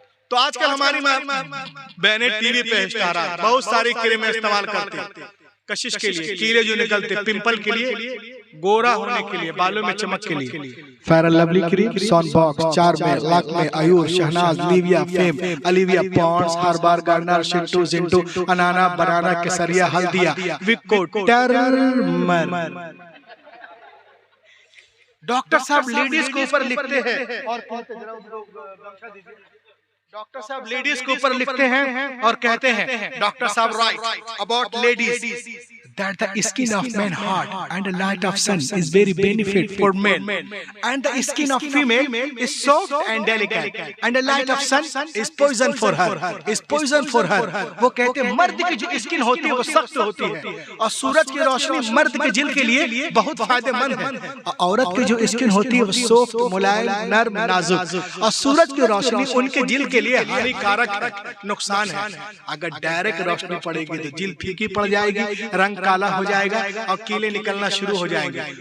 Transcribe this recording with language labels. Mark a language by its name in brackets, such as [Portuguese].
[Hindi] तो आजकल हमारी बहनें टीवी पे इश्तिहारात बहुत सारी क्रीमें इस्तेमाल करती हैं, कशिश के लिए, कीले जो निकलते, पिंपल के लिए, गोरा होने के लिए, बालों में चमक के लिए। Fair and lovely cream, सॉनबॉक्स, चार्मे, Lakme, Ayur, Shehnaaz, Livia, fame, Olivia, Pond's, हर्बार, gardener, Shintu, Jintu, अनाना, banana, Kesariya, Haldia, Vicco, Terman. Doctor साहब लेडीज के ऊपर लिखते हैं, और डॉक्टर साहब [English] Ladies के ऊपर लिखते हैं और कहते हैं, डॉक्टर साहब write about ladies that the skin of man hot and the light of sun is very benefit for men, and the skin of female is soft and delicate, and the light of sun is poison for her, is poison for her। [Hindi] वो कहते हैं मर्द की जो skin होती है वो सख्त होती है, और सूरज की रोशनी मर्द के जिल्द के लिए बहुत फायदेमंद है, और औरत की जो स्किन होती है वो सॉफ्ट, मुलायम, नर्म, नाजुक, और सूरज की रोशनी उनके जिल्द के लिए हानिकारक है, नुकसान है। अगर डायरेक्ट रोशनी पड़ेगी तो जिल्द फीकी पड़ जाएगी, रंग काला हो जाएगा और कीले निकलना शुरू हो जाएंगे।